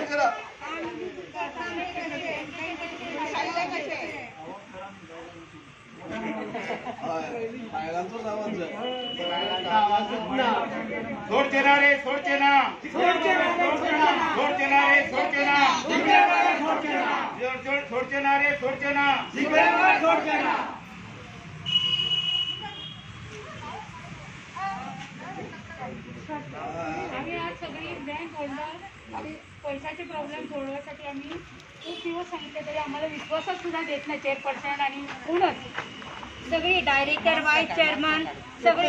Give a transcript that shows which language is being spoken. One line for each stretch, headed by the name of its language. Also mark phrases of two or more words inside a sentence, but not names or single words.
Konkani: सोडचे ना रे, सोडचे ना, सोडचे ना रे, सोडचे ना, सोडचे ना रे, सोडचे ना, सोडचे ना।
Marathi: आम्ही आज सगळी बँक होल्डर आणि पैशाचे प्रॉब्लेम सोडवण्यासाठी आम्ही खूप दिवस सांगितले तरी आम्हाला विश्वासच सुद्धा देत नाही चेअरपर्सन आणि कोणच सगळी डायरेक्टर वाईस चेअरमन सगळी।